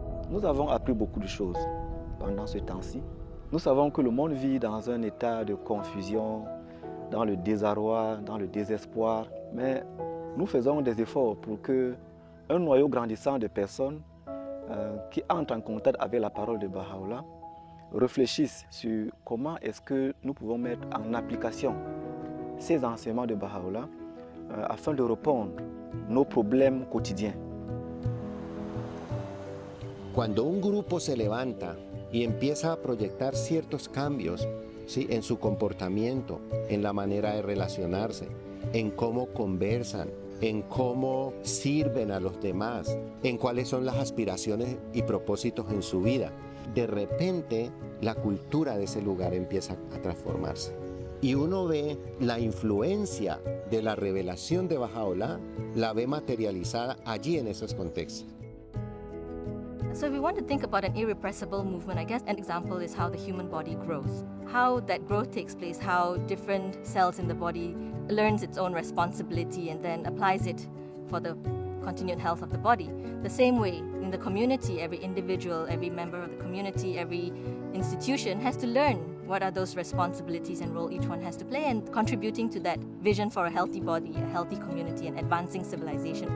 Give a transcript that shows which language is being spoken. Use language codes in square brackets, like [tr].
[fr] Nous avons appris beaucoup de choses pendant ce temps-ci. Nous savons que le monde vit dans un état de confusion, dans le désarroi, dans le désespoir, mais nous faisons des efforts pour que un noyau grandissant de personnes qui entrent en contact avec la parole de Baha'u'llah réfléchissent sur comment est-ce que nous pouvons mettre en application ces enseignements de Baha'u'llah afin de répondre à nos problèmes quotidiens. [es] Cuando un grupo se levanta y empieza a proyectar ciertos cambios, ¿sí?, en su comportamiento, en la manera de relacionarse, en cómo conversan, en cómo sirven a los demás, en cuáles son las aspiraciones y propósitos en su vida, de repente la cultura de ese lugar empieza a transformarse. Y uno ve la influencia de la revelación de Baha'u'llah, la ve materializada allí en esos contextos. [en] So if we want to think about an irrepressible movement, I guess an example is how the human body grows. How that growth takes place, how different cells in the body learns its own responsibility and then applies it for the continued health of the body. The same way in the community, every individual, every member of the community, every institution has to learn what are those responsibilities and role each one has to play and contributing to that vision for a healthy body, a healthy community and advancing civilization.